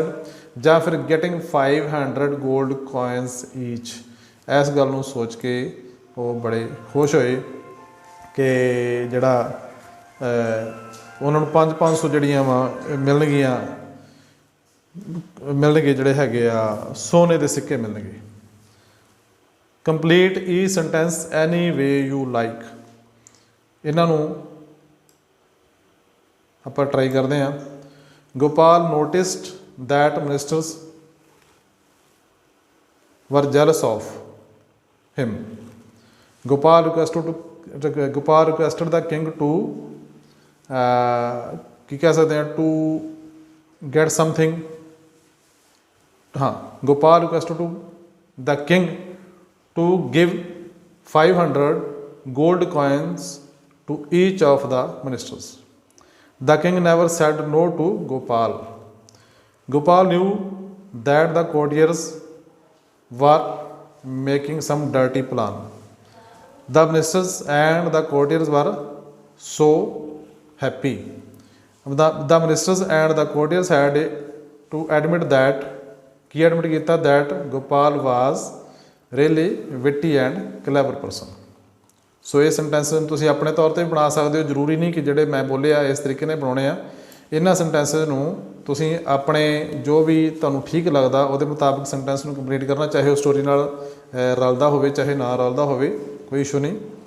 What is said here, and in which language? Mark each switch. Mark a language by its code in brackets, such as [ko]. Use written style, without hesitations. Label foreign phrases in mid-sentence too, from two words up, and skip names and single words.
[pa] ਜਾਂ ਫਿਰ [en] getting 500 gold coins each, [pa] ਇਸ ਗੱਲ ਨੂੰ ਸੋਚ ਕੇ ਉਹ ਬੜੇ ਖੁਸ਼ ਹੋਏ ਕਿ ਜਿਹੜਾ ਉਹਨਾਂ ਨੂੰ 500 ਜਿਹੜੀਆਂ ਵਾ ਮਿਲਣਗੇ ਜਿਹੜੇ ਹੈਗੇ ਆ ਸੋਨੇ ਦੇ ਸਿੱਕੇ ਮਿਲਣਗੇ। [en] complete the sentence any way you like. [pa] ਇਹਨਾਂ ਨੂੰ ਆਪਾਂ ਟਰਾਈ ਕਰਦੇ ਹਾਂ। [en] ਗੋਪਾਲ ਨੋਟਿਸਡ that ministers were jealous of him. Gopal requested the king to [pa] ਕੀ ਕਹਿ ਸਕਦੇ ਹਾਂ [en] to get something. हाँ, Gopal requested to the king to give 500 gold coins to each of the ministers. The king never said no to Gopal. Gopal knew that the courtiers were making some dirty plan. The ministers and the courtiers were so happy. The ministers and the courtiers had to admit that that Gopal was really witty and clever person. [pa] ਸੋ ਇਹ ਸੈਂਟੈਂਸ ਤੁਸੀਂ ਆਪਣੇ ਤੌਰ 'ਤੇ ਵੀ ਬਣਾ ਸਕਦੇ ਹੋ। ਜ਼ਰੂਰੀ ਨਹੀਂ ਕਿ ਜਿਹੜੇ ਮੈਂ ਬੋਲੇ ਆ ਇਸ ਤਰੀਕੇ ਨਾਲ ਬਣਾਉਣੇ ਆ। ਇਹਨਾਂ ਸੈਂਟੈਂਸਸ ਨੂੰ ਤੁਸੀਂ ਆਪਣੇ ਜੋ ਵੀ ਤੁਹਾਨੂੰ ਠੀਕ ਲੱਗਦਾ ਉਹਦੇ ਮੁਤਾਬਕ ਸੈਂਟੈਂਸ ਨੂੰ ਕੰਪਲੀਟ ਕਰਨਾ, ਚਾਹੇ ਉਹ ਸਟੋਰੀ ਨਾਲ ਰਲਦਾ ਹੋਵੇ ਚਾਹੇ ਨਾ ਰਲਦਾ ਹੋਵੇ, ਕੋਈ ਇਸ਼ੂ ਨਹੀਂ।